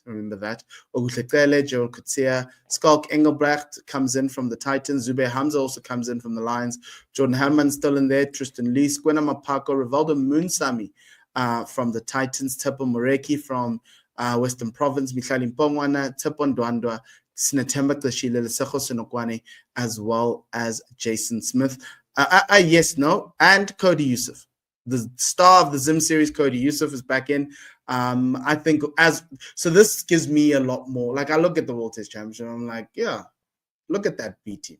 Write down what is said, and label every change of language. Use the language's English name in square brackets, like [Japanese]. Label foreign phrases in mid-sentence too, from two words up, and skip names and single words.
[English] Remember that. Ogutlekele, Joel Kutsia, Skalk Engelbrecht comes in from the Titans. Zube Hamza also comes in from the Lions. Jordan Hammond still in there. Tristan Lee, Squena Mapako, Rivaldo Moonsami from the Titans, Mpho Mareki from Western Province, Mihlali Mpongwana, Tsepo Ndwandwa, Sinatemba Tlashile, Lesego Senokwane, as well as Jason Smith. Yes, no, and Cody Yusuf. The star of the Zim series, Cody Yusuf, is back in. I think so this gives me a lot more. Like, I look at the World Test Championship, I'm like, yeah, look at that B team.